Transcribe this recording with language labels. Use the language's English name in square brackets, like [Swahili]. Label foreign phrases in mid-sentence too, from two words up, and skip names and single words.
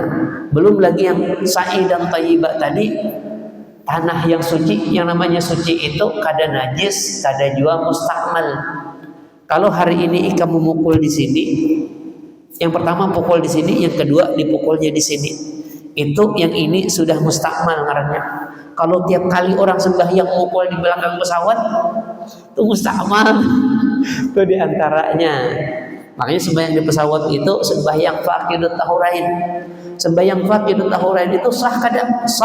[Indonesian] Belum lagi yang sa'i dan thayyibah tadi, tanah yang suci. [Banjar] Yang namanya suci itu kada najis, kada juga mustakmal. Kalau hari ini ikam memukul di sini, yang pertama pukul di sini, yang kedua dipukulnya di sini. Itu yang ini sudah mustakmal ngarannya. [Indonesian] Kalau tiap kali orang sembahyang mukul di belakang pesawat, itu mustakmal. Itu diantaranya. Makanya sembahyang di pesawat itu sembahyang [Arabic] فاقد الطهورين. [Banjar] Sembahyang [Arabic] فاقد الطهورين [Banjar] itu sah kada? [Indonesian] Sah.